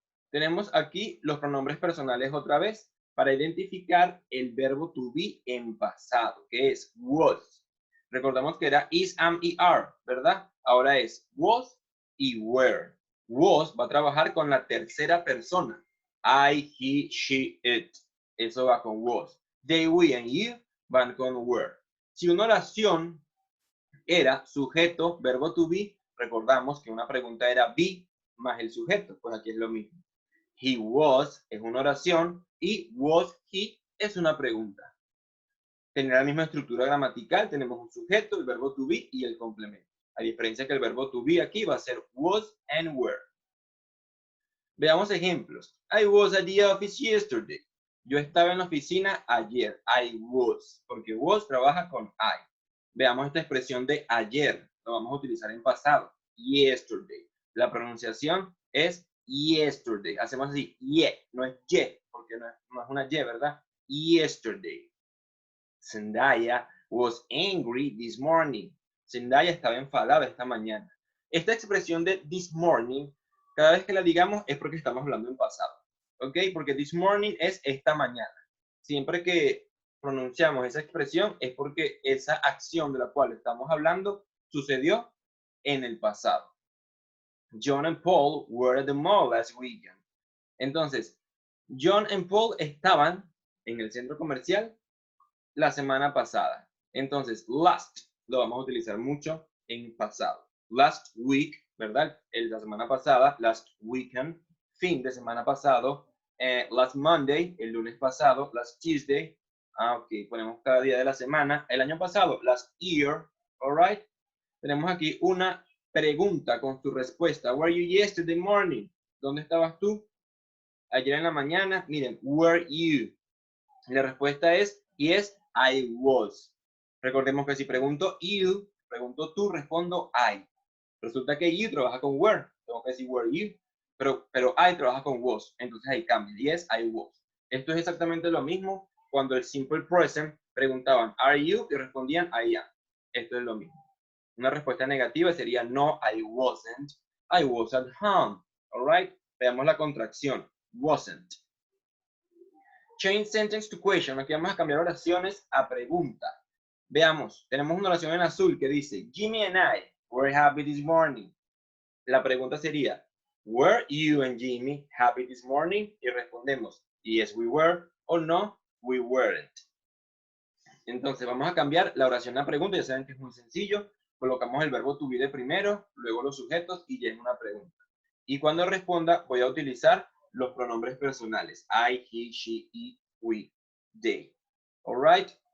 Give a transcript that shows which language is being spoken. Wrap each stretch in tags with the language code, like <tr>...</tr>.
<es>Tenemos aquí los pronombres personales otra vez para identificar el verbo to be en pasado, que es was. Recordamos que era is, am y are, ¿verdad? Ahora es was y were. Was va a trabajar con la tercera persona. I, he, she, it. Eso va con was. They, we, and you van con were. Si una oración era sujeto, verbo to be, recordamos que una pregunta era be más el sujeto, pues aquí es lo mismo. He was es una oración y was he es una pregunta. Tiene la misma estructura gramatical, tenemos un sujeto, el verbo to be y el complemento. A diferencia que el verbo to be aquí va a ser was and were. Veamos ejemplos.</es> <en>I was at the office yesterday.</en> <es>Yo estaba en la oficina ayer. I was, porque was trabaja con I. Veamos esta expresión de ayer. Lo vamos a utilizar en pasado. Yesterday. La pronunciación es yesterday. Hacemos así, no es ye, porque no es una ye, ¿verdad?</es> <en>Yesterday. Zendaya was angry this morning.</en> <es>Zendaya estaba enfadada esta mañana. Esta expresión de this morning, cada vez que la digamos es porque estamos hablando en pasado. ¿Ok? Porque this morning es esta mañana. Siempre que pronunciamos esa expresión es porque esa acción de la cual estamos hablando sucedió en el pasado.</es> <en>John and Paul were at the mall last weekend.</en> <es>Entonces, John and Paul estaban en el centro comercial la semana pasada. Entonces, last lo vamos a utilizar mucho en pasado. Last week, ¿verdad? La semana pasada, last weekend, fin de semana pasado, last Monday, el lunes pasado, last Tuesday, ok, ponemos cada día de la semana, el año pasado, last year, alright. Tenemos aquí una pregunta con su respuesta.</es> <en>Where you yesterday morning?</en> <es>¿Dónde estabas tú Ayer en la mañana, miren, were you? La respuesta es</es> <en>yes, I was.</en> <es>Recordemos que si pregunto you, pregunto tú, respondo I. Resulta que you trabaja con were, tengo que decir were you, pero I trabaja con was, entonces ahí cambia,</es> <en>yes, I was.</en> <es>Esto es exactamente lo mismo cuando el simple present preguntaban are you y respondían I am. Esto es lo mismo. Una respuesta negativa sería</es> <en>no, I wasn't. I was at home. All right?</en> <es>Veamos la contracción.</es> <en>Wasn't. Change sentence to question.</en> <es>Aquí vamos a cambiar oraciones a pregunta. Veamos. Tenemos una oración en azul que dice</es> <en>Jimmy and I were happy this morning.</en> <es>La pregunta sería</es> <en>were you and Jimmy happy this morning?</en> <es>Y respondemos</es> <en>yes, we were</en> <es>o</es> <en>no, we weren't.</en> <es>Entonces vamos a cambiar la oración a pregunta. Ya saben que es muy sencillo. Colocamos el verbo to be de primero, luego los sujetos y ya es una pregunta. Y cuando responda voy a utilizar los pronombres personales.</es> <en>I, he, she, it, we, they. Alright.</en>